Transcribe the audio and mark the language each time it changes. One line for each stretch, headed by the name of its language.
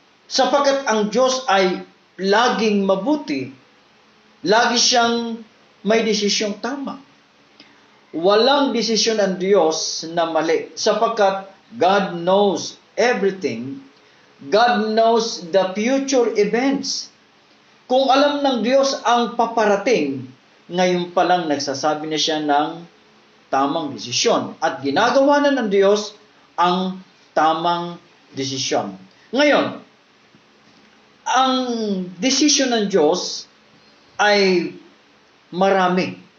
Filipino: Sapagkat ang Diyos ay laging mabuti, lagi siyang may desisyong tama. Walang desisyon ang Diyos na mali, sapagkat
English: God knows everything. God knows the future events.
Filipino: Kung alam ng Diyos ang paparating, ngayon pa lang nagsasabi na siya ng tamang desisyon. At ginagawa na ng Diyos ang tamang desisyon. Ngayon, ang desisyon ng Diyos ay marami.